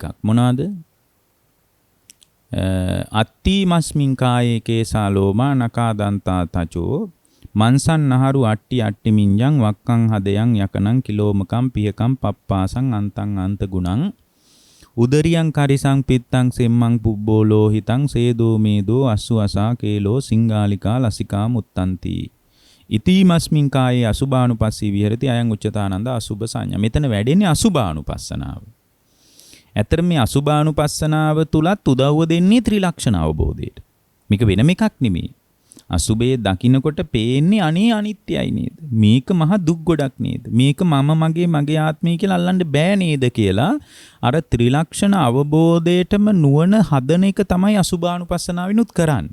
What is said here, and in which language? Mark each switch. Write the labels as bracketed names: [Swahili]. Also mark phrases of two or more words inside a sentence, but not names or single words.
[Pali] මොනවාද? අත්තිමස්මින් කායේ කේසා ලෝමා නකා දන්තා තචෝ මන්සන් නහරු අට්ටි අට්ටි මින්ජං වක්කං හදයන් යකනං කිලෝමකම් පියකම් පප්පාසං අන්තං අන්ත ගුණං උදරියං කරිසං පිත්තං සෙම්මං පුබ්බෝ ලෝහිතං සේදෝ මේදෝ අස්සු අසා කේලෝ සිංගාලිකා ලසිකා මුත්තන්ති ඉතිමස්මින් කායේ අසුභානුපස්සී විහෙරති අයං උච්චතානන්ද අසුභ සංඥා. [Sinhala] මෙතන වැඩෙන්නේ අසුභානුපස්සනාව. ඇත්තට මේ අසුභානුපස්සනාව තුලත් උදව්ව දෙන්නේ ත්‍රිලක්ෂණ අවබෝධයට. මේක වෙනම එකක් නෙමෙයි. අසුභයේ දකින්නකොට පේන්නේ අනේ අනිත්‍යයි නේද? මේක මහ දුක් ගොඩක් නේද? මේක මම මගේ ආත්මය කියලා අල්ලන්න බෑ නේද කියලා අර ත්‍රිලක්ෂණ අවබෝධයටම නුවණ හදන එක තමයි අසුභානුපස්සනාවිනුත් කරන්නේ.